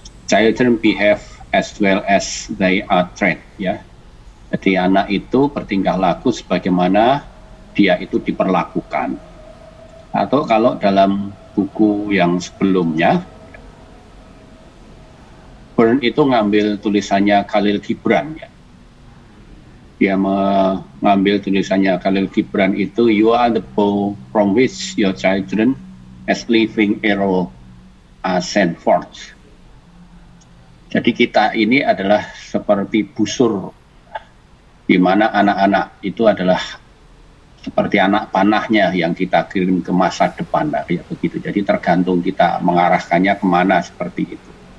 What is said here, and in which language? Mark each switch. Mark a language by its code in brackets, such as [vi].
[en] Children behave as well as they are trained ya. [id] Jadi anak itu bertingkah laku sebagaimana dia itu diperlakukan. Atau kalau dalam buku yang sebelumnya, Byrne itu ngambil tulisannya Khalil Gibran ya. Dia mengambil tulisannya Khalil Gibran itu, [en] you are the bow from which your children as living arrow are sent forth. [id] Jadi kita ini adalah seperti busur, di mana anak-anak itu adalah seperti anak panahnya yang kita kirim ke masa depan, ya begitu. Jadi tergantung kita mengarahkannya kemana seperti itu.